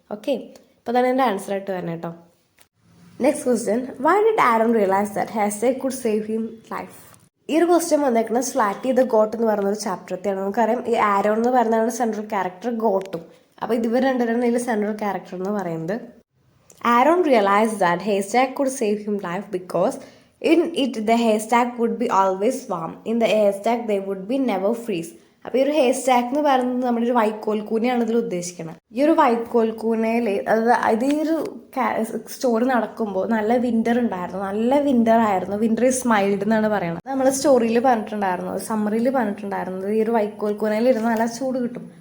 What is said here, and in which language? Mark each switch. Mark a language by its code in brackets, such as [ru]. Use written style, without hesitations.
[ml] Okay, അപ്പോൾ അതാണ് എൻ്റെ ആൻസർ ആയിട്ട് വരുന്നത് കേട്ടോ. [en] Next question, why did Aaron realise that hashtag could save him life? [ml] ഈ ഒരു ക്വസ്റ്റ്യൻ വന്നേക്കുന്നത് ഫ്ലാറ്റി ദ ഗോട്ട് എന്ന് പറയുന്ന ഒരു ചാപ്റ്ററത്തെയാണ്. നമുക്കറിയാം ഈ ആരോൺ എന്ന് പറയുന്നതാണ് സെൻട്രൽ ക്യാരക്ടർ, ഗോട്ടും. അപ്പോൾ ഇവർ രണ്ടുപേരാണ് ഇതിൽ സെൻട്രൽ ക്യാരക്ടർ എന്ന് പറയുന്നത്. [en] Aaron realized that haystack could save him life because in it the haystack would be always warm. In the haystack they would be never freeze. [ml] അപ്പോൾ ഈ ഒരു ഹെയർസ്റ്റാക്ക് എന്ന് പറയുന്നത് നമ്മുടെ ഒരു വൈക്കോൽക്കൂനയാണ് ഇതിൽ ഉദ്ദേശിക്കുന്നത്. ഈ ഒരു വൈക്കോൽക്കൂനയിൽ ഇത് ഈ ഒരു സ്റ്റോറി നടക്കുമ്പോൾ നല്ല വിന്റർ ഉണ്ടായിരുന്നു, നല്ല വിന്റർ ആയിരുന്നു. [en] winter is mild [ml] എന്നാണ് പറയുന്നത്. നമ്മൾ സ്റ്റോറിയിൽ പറഞ്ഞിട്ടുണ്ടായിരുന്നു, സമ്മറിൽ പറഞ്ഞിട്ടുണ്ടായിരുന്നത് ഈ ഒരു വൈക്കോൽക്കൂനയിൽ ഇരുന്ന് നല്ല ചൂട് കിട്ടും.